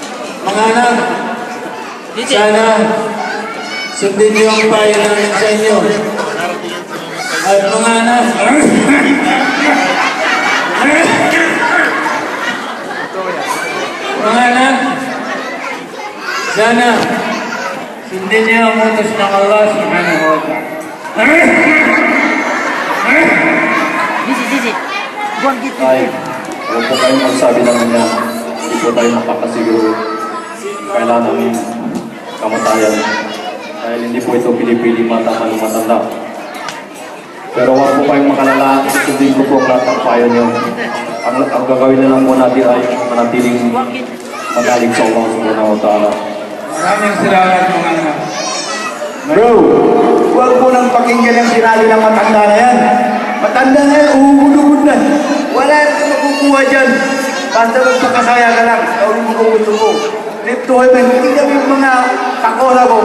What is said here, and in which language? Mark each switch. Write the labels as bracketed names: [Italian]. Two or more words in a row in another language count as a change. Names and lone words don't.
[Filipino] Mga anak, sana sundin niyo ang payo namin sa inyo. At mga anak, mga anak, sana sundin niyo ang utos ng Allah [Arabic] سبحانه وتعالى. [Filipino] Ay, huwag po kayong magsabi ng ganyan. Hindi po tayo makakasiguro kailan namin kamatayan. Dahil hindi po ito pinipili mata matanda. Pero huwag po kayong makalala, sundin ko po ang lahat ng payo niyo. Ang gagawin na lang po natin ay manatiling magaling sa Allah [Arabic] سبحانه وتعالى. [Filipino] Maraming salamat mga anak. Bro, huwag mo nang pakinggan ang sinabi ng matanda na yan. Matanda na yan, uhugod na. Wala na makukuha dyan. Basta magpakasaya ka lang. Tawin mo kung gusto mo. [English] Trip to heaven. [Filipino] Tingnan mo yung mga kakosa ko.